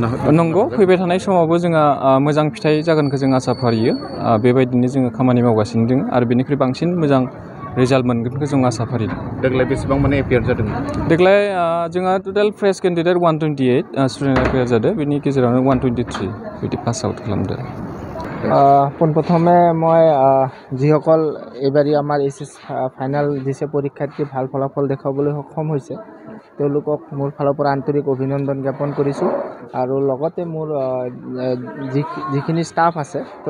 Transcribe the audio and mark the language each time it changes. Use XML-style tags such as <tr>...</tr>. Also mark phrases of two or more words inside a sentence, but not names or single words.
<brx>नंगौ फैबाय थानाय समावबो जोंहा मोजां फिथाइ जागोनखौ जों आसा फारियो बेबायदिनो जोङो खामानि मावगासिनो दङ आरो बेनिख्रुइ बांसिन मोजां रिजाल्ट मोनगोनखौ जों आसा फारियो देग्लाय बेसेबां माने एपियार जादों देग्लाय जोंहा टटेल फ्रेश केन्डिडेट 128 स्टुडेन्ट एपियार जादों बेनि गेजेरावनो 123 बिदि पास आउट खालामदों</brx> <as>পোনপ্ৰথমে মই যিসকল এইবাৰী আমাৰ এইচএছ ফাইনেল দিছে পৰীক্ষাৰ্থী ভাল ফলাফল দেখাবলৈ সক্ষম হৈছে তেওঁলোকক মোৰ ফালৰ পৰা আন্তৰিক অভিনন্দন জ্ঞাপন কৰিছোঁ আৰু লগতে মোৰ যিখিনি ষ্টাফ আছে তো</as>